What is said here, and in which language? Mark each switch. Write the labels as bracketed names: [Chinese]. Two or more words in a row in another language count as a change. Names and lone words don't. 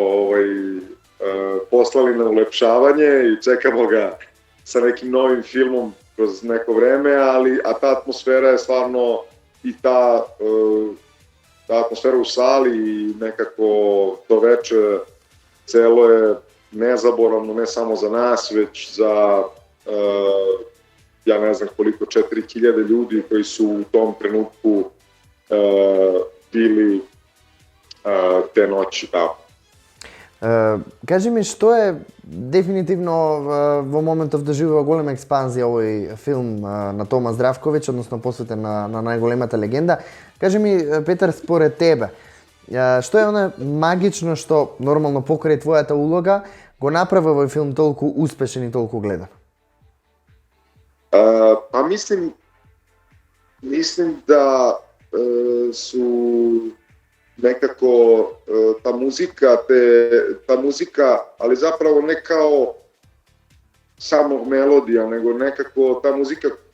[Serbian] poslali na ulepšavanje i čekamo ga sa nekim novim filmom kroz neko vreme, a ta atmosfera je stvarno i ta atmosfera u sali i nekako to veče celo je nezaboravno, ne samo za nas, već za ja ne znam koliko, 4000 ljudi koji su u tom trenutku bili te noći tamo. [Macedonian] Кажи ми, што е дефинитивно во моментов доживува голема експанзија овој филм на Тома Здравковиќ, односно посветен на најголемата легенда. Кажи ми, Петар, според тебе, што е оно магично што нормално покрај твојата улога го направи овој филм толку успешен и толку гледан? [Serbian] Pa mislim da su nekako ta muzika, ali zapravo ne kao samo melodija, nego nekako ta muzika